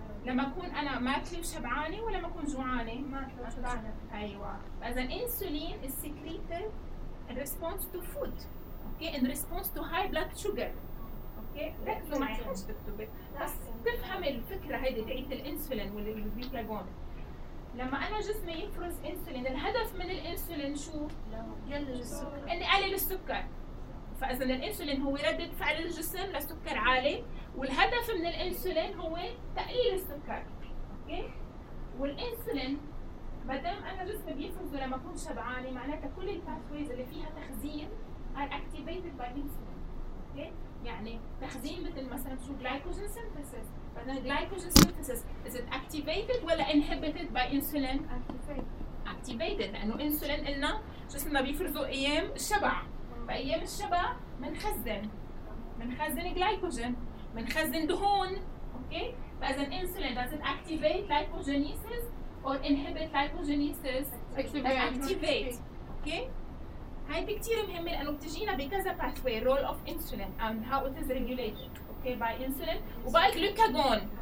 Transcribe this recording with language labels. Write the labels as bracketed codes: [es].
[ar] لما اكون انا ماكله وشبعانه ولا ما اكون جوعانه؟ ماكله وشبعانه. ايوه. اذا [en] Insulin is secreted in response to food. Okay in response to high blood sugar. [ar] اوكي ركزوا معي مش تكتبي بس تفهمي الفكره هيدي تعيد الانسولين والجلوكاجون. لما انا جسمي يفرز انسولين الهدف من الانسولين شو؟ يقلل السكر. اني اقلل السكر. فاذا الانسولين هو رده فعل الجسم لسكر عالي والهدف من الانسولين هو تقليل السكر. اوكي والانسولين ما دام انا جسمي بيفرزه لما اكون شبعانه معناتها كل الباثويز اللي فيها تخزين [en] Are activated by insulin. [ar] اوكي يعني تخزين مثل مثلا شو جلايكوجين سينثيسيس. فاذا [en] Glycogen synthesis is it activated ولا inhibited by insulin? Activated. [ar] لانه انسولين قلنا جسمنا بيفرزه ايام الشبع. بأيام الشبع منخزن جلايكوجين منخزن دهون. اوكي فاذا [en] Insulin does it activate glycogenesis or inhibit glycogenesis؟ activate. [ar] اوكي هاي كتير مهمه لانه بتجينا بكذا pathway [en] role of insulin and how it is regulated. Okay by insulin [ar] وباي [en] glucagon.